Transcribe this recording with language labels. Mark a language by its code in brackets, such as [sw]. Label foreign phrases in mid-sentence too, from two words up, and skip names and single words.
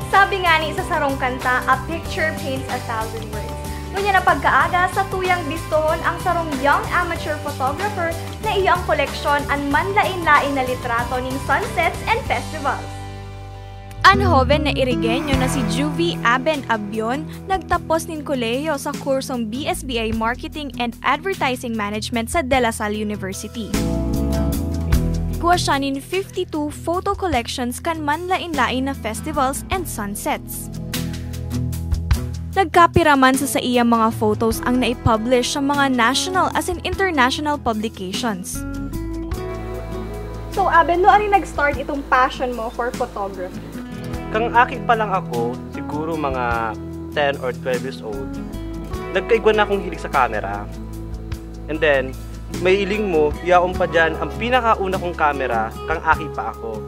[bik] Sabi nga ni sa sarong kanta, [en] a picture paints 1,000 words. [bik] Ngunya na pagkaaga sa tuyang bistohon ang sarong [en] young amateur photographer [bik] na iyang koleksyon ang manlain-lain na litrato ning [en] sunsets and festivals. [bik] Ang joven na Irigenyo na si Juvie Aben Abion nagtapos nin kolehiyo sa kursong BSBA Marketing and Advertising Management sa De La Salle University. Kuha siya nin 52 photo collections kan manlain-lain na [en] festivals and sunsets. [bik] Nagkapiraman sa iyang mga photos ang naipublish sa mga national as in [en] international publications. [bik] So, Aben, no ano nag-start itong passion mo [en] for photography? [bik] Kang aki pa lang ako, siguro mga [en] 10 or 12 years old, [bik] nagkaigwan na akong hilig sa camera. [en] And then, [bik] may iling mo, yaon pa dyan, ang pinakauna kong camera, kang aki pa ako.